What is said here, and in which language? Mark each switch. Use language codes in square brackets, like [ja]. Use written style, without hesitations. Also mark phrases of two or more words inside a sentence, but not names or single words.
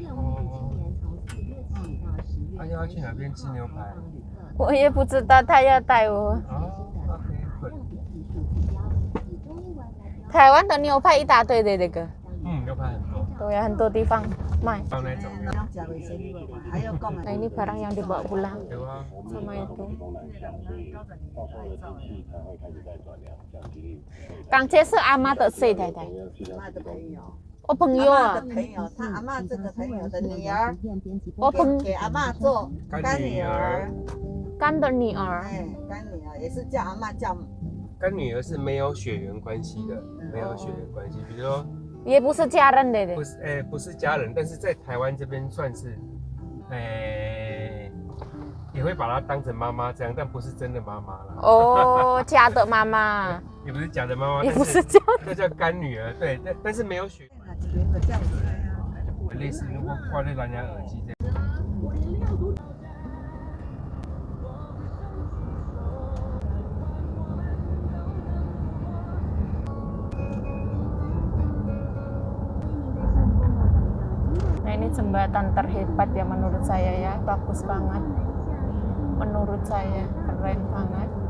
[zh] 他要去哪边吃牛排？我也不知道，他要带我。 OK，台湾的牛排一大堆的那个。牛排很多。对呀，很多地方卖。放那种。 [id] Nah ini barang yang dibawa pulang [zh] 有啊。 [id] sama itu. [zh] Kang Che 是阿妈的谁太太？妈的朋友。我朋友啊。的朋友，他阿妈这个朋友的女儿，我朋给阿妈做干女儿。干的女儿。哎，干女儿也是叫阿妈叫。跟女儿是没有血缘关系的，没有血缘关系。比如说。也不是家人的。不是，不是家人，但是在台湾这边算是，也会把她当成妈妈这样，但不是真的妈妈啦。哦，假的妈妈。也不是假的妈妈，也不是假的。这叫干女儿，对，但是没有血。类似如果挂在蓝牙耳机这样。 [id] Nah ini jembatan terhebat ya menurut saya ya, bagus banget. Menurut saya keren banget.